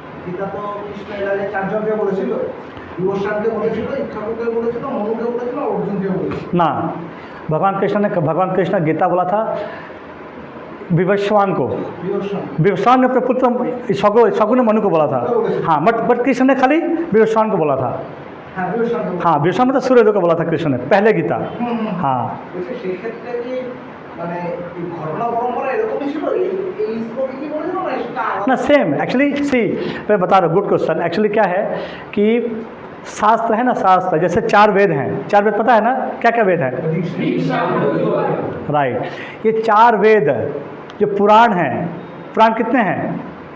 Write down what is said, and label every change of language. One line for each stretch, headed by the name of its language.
Bangla: গীতা তো কৃষ্ণ এর আগে চারজনকে বলেছিল, বিভীষণকে বলেছিল, ইক্ষাকুকে বলেছিল, মনুকে বলেছিল, অর্জুনকে বলেছিল।
Hindi: ना, भगवान कृष्ण ने गीता बोला था विवस्वान को,
Bangla: বিভীষণ
Hindi: विवस्वान ने अपने पुत्र शगु ने मनु को बोला था। हाँ, बट कृष्ण ने खाली विवस्वान को बोला था।
Bangla: হ্যাঁ বিভীষণকে
Hindi: हाँ, विवस्वान मतलब सूर्यदेव को बोला था कृष्ण ने, पहले गीता। हाँ,
Bangla: বলছে সেক্ষেত্রে কি মানে এই ঘটনা পরম্পরা এরকমই ছিল, এই শ্লোকে কি বলেছিল না সেটা
Hindi: ना सेम एक्चुअली सी, मैं बता रहा हूँ, गुड क्वेश्चन। एक्चुअली क्या है कि शास्त्र है ना, शास्त्र जैसे 4 वेद हैं, 4 वेद पता है ना, क्या क्या वेद है? राइट, ये 4 वेद जो पुराण हैं, पुराण कितने हैं?